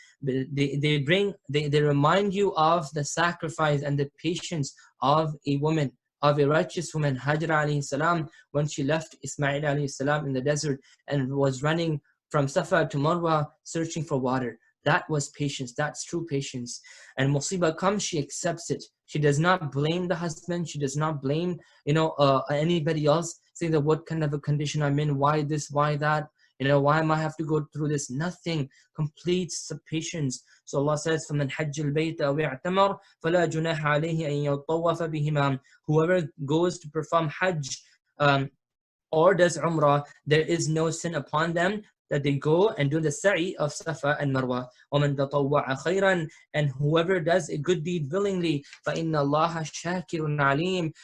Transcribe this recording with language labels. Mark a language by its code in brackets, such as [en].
[en] They remind you of the sacrifice and the patience of a woman, of a righteous woman, Hajar alayhi salam, when she left Ismail alayhi salam in the desert and was running from Safa to Marwa searching for water. That was patience. That's true patience. And musibah comes, she accepts it. She does not blame the husband. She does not blame, anybody else, saying that what kind of a condition I'm in, why this, why that, why am I have to go through this? Nothing. Complete patience. So Allah says, [ar] فَمَنْ حَجَّ الْبَيْتَ وَاعْتَمَرَ فَلَا جُنَاحَ عَلَيْهِ أَن يَطَوَّفَ بِهِمَا. [en] Whoever goes to perform Hajj or does Umrah, there is no sin upon them that they go and do the sa'i of Safa and Marwa. [ar] وَمَنْ تَطَوَّعَ خَيْرًا. [en] And whoever does a good deed willingly, [ar] فَإِنَّ اللَّهَ شَاكِرٌ عَلِيمٌ.